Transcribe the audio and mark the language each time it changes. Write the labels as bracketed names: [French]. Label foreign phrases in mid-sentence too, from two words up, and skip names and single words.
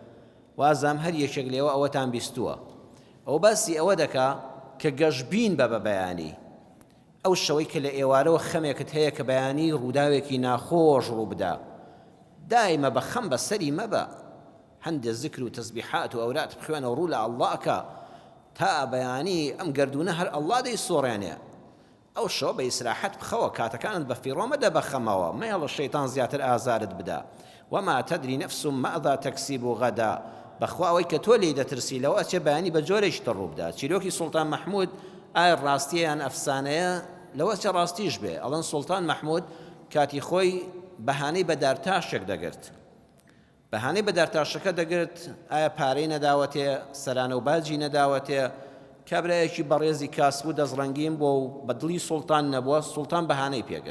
[Central Kurdish] وازام هەر یەکێک لێوە ئەوەتان بیستووە. ئەو باسی ئەوە دەکا کە گەشبین بە بەیانی، ئەو شەوەی کە لە ئێوارەوە خەمێکت هەیە کە بەیانی ڕووداوێکی ناخۆش ڕوو بدا، دایمە بە خەم بەسەری مەبە، هەندێک ذکر و تەسبیحات و ئەورات بخوێنە و ڕوو لە ئەڵڵاکە تا بەیانی ئەم گەردونە هەر ئەڵڵا دەیسۆڕێنێ. ئەو شەوە بە ئیسراحەت بخەوە، کاتەکانت بە فیڕۆ مەدە بە خەمەوە، مەیەڵە شەیتان زیاتر ئازارت بدا. [Arabic] وما تدري نفس ماذا تكسب غدا. [Central Kurdish] بەخوا ئەوەی کە تۆ لێی دەترسی لەوە ئەچێ بەیانی بە جۆرێکی تر ڕوو بدا. چیرۆکی سوڵتان مەحموود ئایا ڕاستیە یان ئەفسانەیە؟ لەوە چە ڕاستیش بێ. ئەڵەن سوڵتان مەحموود کاتی خۆی بەهانەی بەدارتاشێک دەگرت، بەهانەی بەدارتاشەکە دەگرت، ئایا پارەی نەداوەتێ، سەرانە و باجی نەداوەتێ، کابرایەکی بەڕێزی کاسبوو دەزڕەنگیم بۆ و بەدڵی سوڵتان نەبووە، سوڵتان بەهانەی پێگرت.